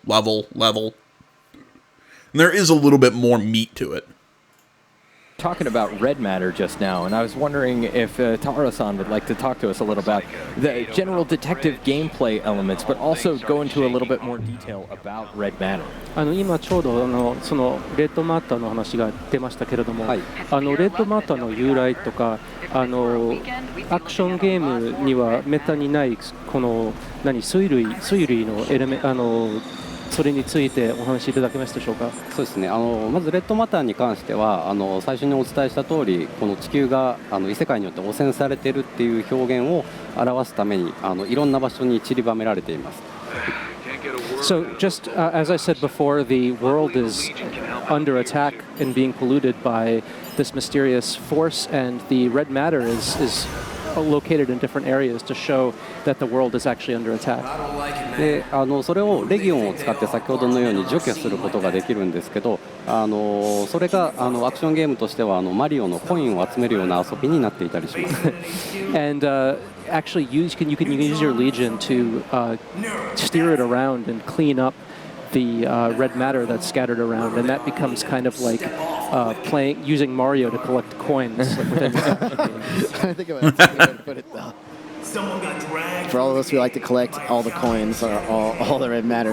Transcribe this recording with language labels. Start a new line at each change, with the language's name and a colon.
English: And there is a little bit more meat to it. talking about red matter just now, and I was wondering if Taro-san would like to talk to us a little about the general detective gameplay elements, but also go into a little bit more detail about red matter.
Japanese: 今ちょうどそのレッドマッターの話が出ましたけれども、レッドマッターの由来とかアクションゲームにはめったにないこの推類のエレメそれについてお話しいただけますでしょうか。そうですね。まずレッドマターに関しては最初にお伝えした通り、この地球が異世界によって汚染されているっていう表現を表すためにいろんな場所に散りばめられています。
English: So just as I said before, the world is under attack and being polluted by this mysterious force, and the red matter is located in different areas to show that the world is actually under attack.
Japanese: でそれをレギオンを使って先ほどのように除去することができるんですけど、それがアクションゲームとしてはマリオのコインを集めるような遊びになっていたりします。
English: And actually you can use your Legion to steer it around and clean up the red matter that's scattered around, and that becomes kind of like using Mario to collect coins. I think about it. Put it though. For all of us who like to collect all the coins or all the red matter.